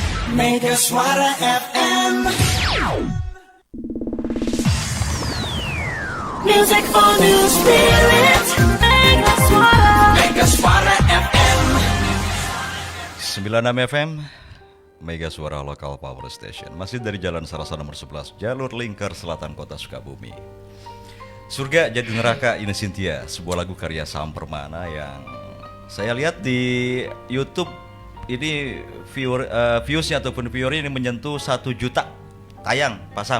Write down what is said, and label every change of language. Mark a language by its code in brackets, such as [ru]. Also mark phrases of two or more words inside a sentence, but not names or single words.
[en] Mega Suara FM. Music for New Spirit. [id] Mega Suara. Mega Suara FM. 96 FM Mega Suara Lokal [en] Power Station. [id] Masih dari Jalan Sarasa nomor 11, jalur lingkar selatan Kota Sukabumi. Surga Jadi Neraka Ine Cynthia, sebuah lagu karya Sam Permana yang saya lihat di YouTube ini viewsnya ataupun viewernya ini menyentuh 1 juta tayang, Pak Sam.